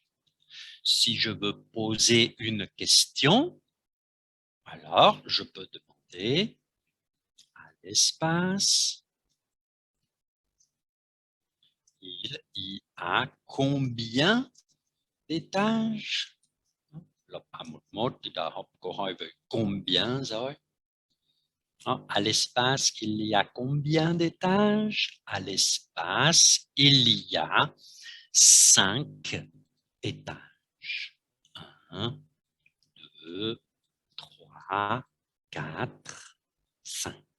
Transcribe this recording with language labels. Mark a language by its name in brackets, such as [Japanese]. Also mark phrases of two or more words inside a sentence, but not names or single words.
[French] Si je veux poser une question, alors je peux demander à l'espace, il y a combien d'étages? [Vietnamese] Lớp A11 thì đã học câu hỏi về combien rồi. [French] À l'espace, il y a combien d'étages? À l'espace, il y a 5 étages. 1, 2, 3, 4, 5.